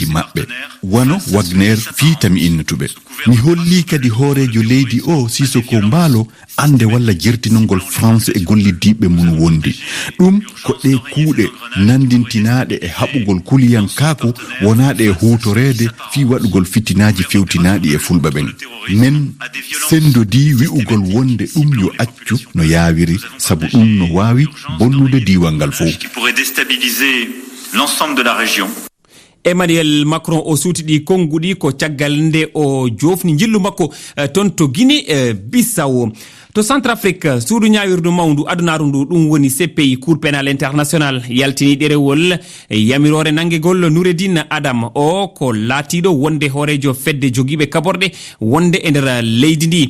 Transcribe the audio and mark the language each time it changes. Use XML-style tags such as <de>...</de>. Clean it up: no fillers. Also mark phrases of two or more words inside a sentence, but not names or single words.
<ff>maɓɓe wano Wagner fiitami innatuɓe mi holli kadi hoorejo leydi o Sisoko Embalo ande walla jertinolgol France e gollidiɓe mum wondi ɗum ko ɗe kuuɗe nandintinaɗe e haɓugol kuliyankako wonaɗe e hutorede fi waɗugol fitinaji fewtinaɗi e fulɓe ɓen men sendodi wi'ugol wonde ɗum yo accu no yawiri sabu ɗum no wawi bonnude diiwal ngal fof</ff> <fr>qui pourrait déstabiliser l'ensemble de la région.</fr> <ff>Emmanuel Macron o suutiɗi konguɗi ko caggal nde o jofni jillu makko ton to Guinée Bissau. To Centrafrique suudu ñawirdu mawdu adunaru ndu ɗum woni CPI</ff> <fr>Cour pénal international</fr> <ff>yaltini ɗerewol yamirore nanguegol Noureddine Adam o ko laatiɗo wonde hoorejo fedde jogiiɓe kaborɗe wonde e nder leydi ndi.</ff>